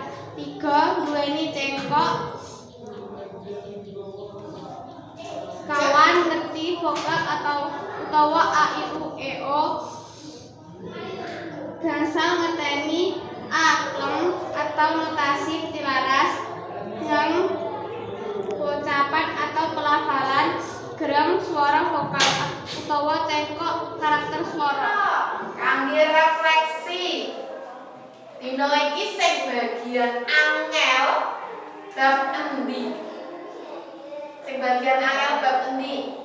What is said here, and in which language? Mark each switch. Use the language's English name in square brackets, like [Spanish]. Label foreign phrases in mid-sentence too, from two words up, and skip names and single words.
[Javanese] 3 duweni cengkok. Sekawan ngerti vokal utawa a i u e o. Gangsal ngerteni a lem atau notasi petilaras. [Indonesian] Yang ucapan atau pelafalan gerem suara vokal utawa cengkok karakter suara. [Javanese] Kangge refleksi. Dina iki sing bagian angel bab endi? Sing bagian angel bab endi?